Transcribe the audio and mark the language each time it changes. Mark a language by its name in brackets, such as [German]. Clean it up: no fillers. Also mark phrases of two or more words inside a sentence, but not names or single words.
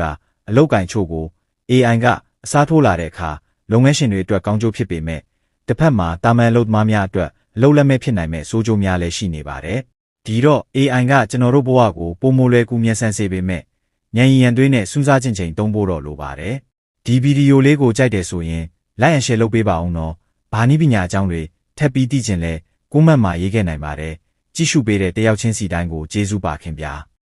[Burmese] တာအလောက်ကင်ချို့ကို AI ကအစားထိုးလာတဲ့အခါလုပ်ငန်းရှင်တွေအတွက်ကောင်းကျိုးဖြစ်ပေမဲ့တစ်ဖက်မှာတာမန်အလုပ်သမားများအတွက်အလုပ်လက်မဲ့ဖြစ်နိုင်မဲ့ဆိုးကျိုးများလည်းရှိနေပါတယ်ဒီတော့ AI ကကျွန်တော်တို့ဘဝကိုပုံမလွယ်ကူမြန်ဆန်စေပေမဲ့ဉာဏ်ရည်ရန်သွေးနဲ့စူးစမ်းခြင်းချိန်သုံးဖို့တော့လိုပါတယ်ဒီဗီဒီယိုလေးကိုကြိုက်တယ်ဆိုရင် [English] like and share [Burmese] လုပ်ပေးပါအောင်နော်ဘာနည်းပညာအကြောင်းတွေထပ်ပြီးသိချင်လဲကွန်မန့်မှာရေးခဲ့နိုင်ပါတယ်ကြည့်ရှုပေးတဲ့တယောက်ချင်းစီတိုင်းကိုကျေးဇူးပါခင်ဗျာ